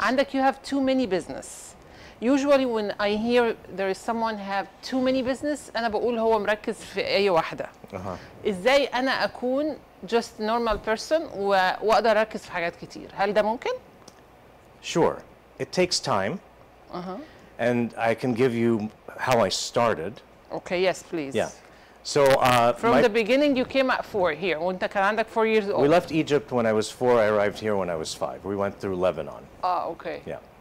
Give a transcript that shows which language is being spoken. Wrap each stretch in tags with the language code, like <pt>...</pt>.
<ar>عندك</ar> <en>you have too many business. Usually when I hear there is someone have too many business</en> <ar>أنا بقول هو مركز في أي واحدة. إزاي أنا أكون</ar> <en>just normal person</en> <ar>وأقدر أركز في حاجات كتير؟ هل ده ممكن؟</ar> <en>Sure. It takes time. And I can give you how I started. Okay, yes, please. Yeah. So from the beginning you came at 4 here</en> <ar>وأنت كان عندك</ar> <en>4 years old. We left Egypt when I was 4. I arrived here when I was 5. We went through Lebanon. Okay. Yeah.</en>